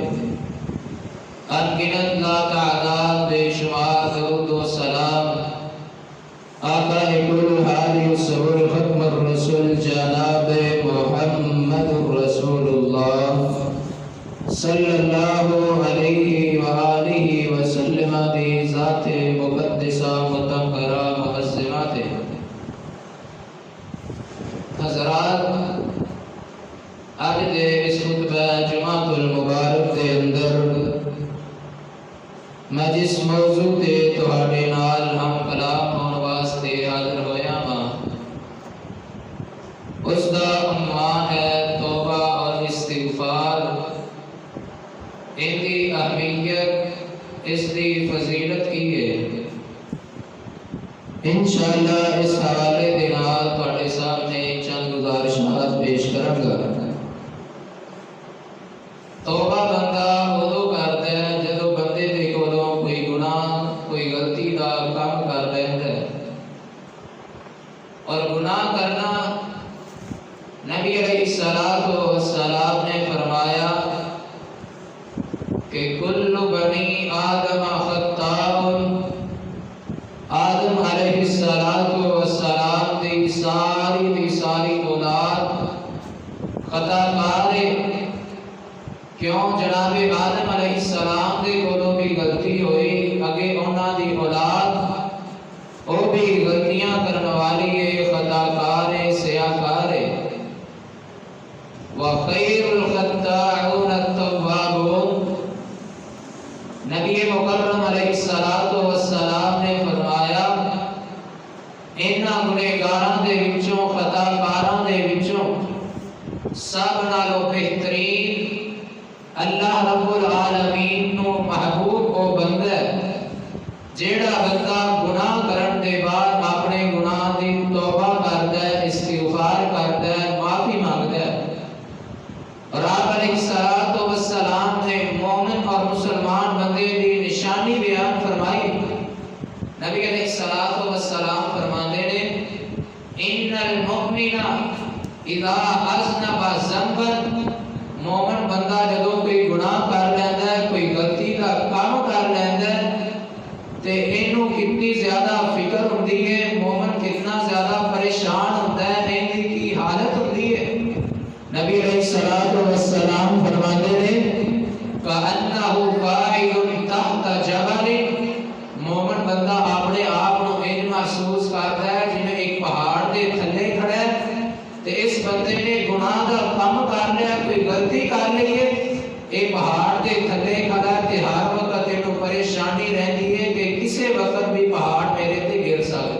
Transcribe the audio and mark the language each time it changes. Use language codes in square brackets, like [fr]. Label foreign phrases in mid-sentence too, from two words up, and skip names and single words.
[pa] انگنت لا تعداد بے شمار درود و سلام آقا کل حال صبر ختم الرسول جناب محمد رسول اللہ [ar] صلی اللہ علیہ وآلہ وسلم [pa] دی ذات مقدسہ مطہرہ معظمت. حضرات آج دے اس خطبہ جمعۃ المبارک دے اندر میں جس موضوع دے تہاڈے نال ہم کلام ہون واسطے حاضر ہویا ہاں اس دا عنوان ہے توبہ اور استغفار، ان دی اہمیت، اس دی فضیلت کی ہے. انشاءاللہ اس حوالے دے نال تہاڈے سامنے چند گزارشات پیش کراں گا. توبہ بندہ ادو کردا ہے جدوں بندے دے کولوں کوئی گناہ کوئی غلطی دا کام کر رہندا ہے، اور گناہ کرنا نبی علیہ الصلوۃ والسلام نے فرمایا کہ [ar] کل بنی آدم خطاء. [pa] آدم علیہ السلام دی ساری اولاد خطا کار ہے. کیوں؟ جناب آدم علیہ السلام دے کولوں بھی غلطی ہوئی، اگے انہاں دی اولاد وہ بھی غلطیاں کرن والی ہے، خطا کار ہے، سیاہ کار ہے. [ar] وخیر الخطاؤن التوابون. [pa] نبی مکرم علیہ السلام نے فرمایا انہاں گنہگاراں دے وچوں خطا کاراں دے وچوں سب نالوں بہترین [ar] اللہ رب العالمین [pa] نو محبوب او بندہ ہے جیڑا بندہ گناہ کرن دے بعد اپنے گناہ دی توبہ کردا ہے، استغفار کردا ہے، معافی مانگدا ہے. اور آپ علیہ السلام نے مومن اور مسلمان بندے دی نشانی بیان فرمائی. نبی علیہ السلام فرماندے نے [ar] ان المؤمن اذا اذنب ذنبا. [pa] مومن بندہ جدوں کوئی گناہ کر لیندا ہے، کوئی غلطی کا کام کر لیندا ہے تے اینوں کتنی زیادہ فکر ہوندی ہے، مومن کتنا زیادہ پریشان ہوندا ہے، اینی کی حالت ہوندی ہے. [ur] نبی علیہ السلام فرماتے ہیں [ar] کأنہ قاعد تحت جبل. [pa] مومن بندہ اپنے آپ کو انج محسوس کرتا ہے جویں ایک پہاڑ دے تھلے کھڑا ہے تے اس بندے نے گناہ دا کام کر لیا، کوئی غلطی کر لی ہے، ایک پہاڑ دے تھلے کھڑا ہے تے ہر وقت اینوں پریشانی رہندی ہے کہ کسے وقت بھی پہاڑ میرے تے گر